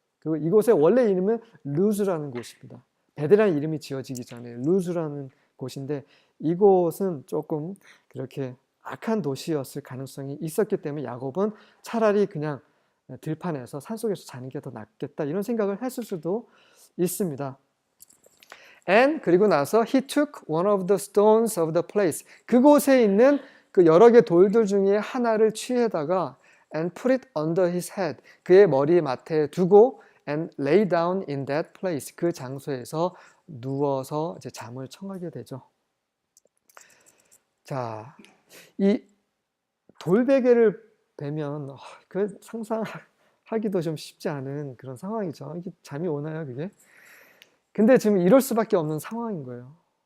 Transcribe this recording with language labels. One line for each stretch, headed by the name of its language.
Korean: 그리고 이곳의 원래 이름은 루즈라는 곳입니다. 베델이라는 이름이 지어지기 전에 루즈라는 곳인데 이곳은 조금 그렇게 악한 도시였을 가능성이 있었기 때문에 야곱은 차라리 그냥 들판에서 산속에서 자는 게 더 낫겠다 이런 생각을 했을 수도 있습니다.
English: And
Korean: 그리고 나서
English: he took one of the stones of the place.
Korean: 그곳에 있는 그 여러 개 돌들 중에 하나를 취해다가
English: and put it under his head.
Korean: 그의 머리 맡에 두고
English: and lay down in that place.
Korean: 그 장소에서 누워서 이제 잠을 청하게 되죠. 자, 이 돌베개를 베면 그 상상하기도 좀 쉽지 않은 그런 상황이죠. 이게 잠이 오나요, 그게? 근데 지금 이럴 수밖에 없는 상황인 거예요.